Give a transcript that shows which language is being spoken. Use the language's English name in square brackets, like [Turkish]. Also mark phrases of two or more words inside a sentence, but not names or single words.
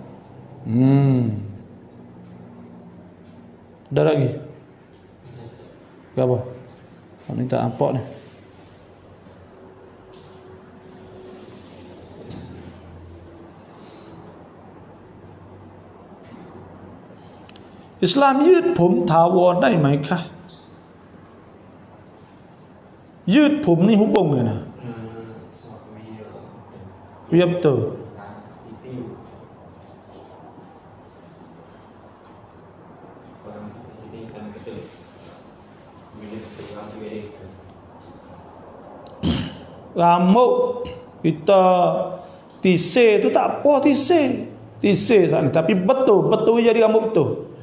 [Malay] Ada lagi? Apa? Ni tak nampak ni. [Thai] Islam ยืดผมถาวรได้ไหมคะยืดผมนี่ [Malay] hubung ke na? Ya betul. Rambut kita tisir tu tak apa tisir sana, tapi betul jadi rambut betul.